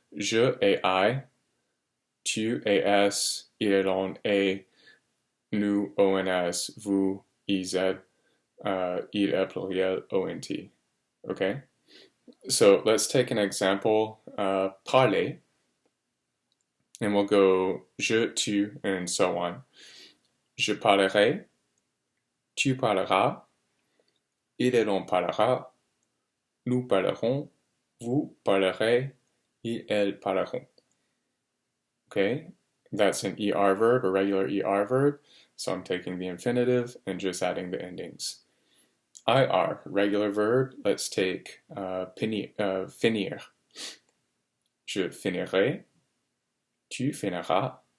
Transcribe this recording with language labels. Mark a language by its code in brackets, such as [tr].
[fr] Je, AI, tu, AS, il, on, A, nous, ONS, vous, IZ, il, elle, pluriel, ONT. Okay? [en] So let's take an example, parler, and we'll go je, tu, and so on. [fr] Je parlerai, tu parleras, il, elle, on parlera, nous parlerons, vous parlerez, ils, elles parleront. [en] Okay? That's an ER verb, a regular ER verb. So I'm taking the infinitive and just adding the endings. IR, regular verb. Let's take finir. [fr] Je finirai. Tu finiras.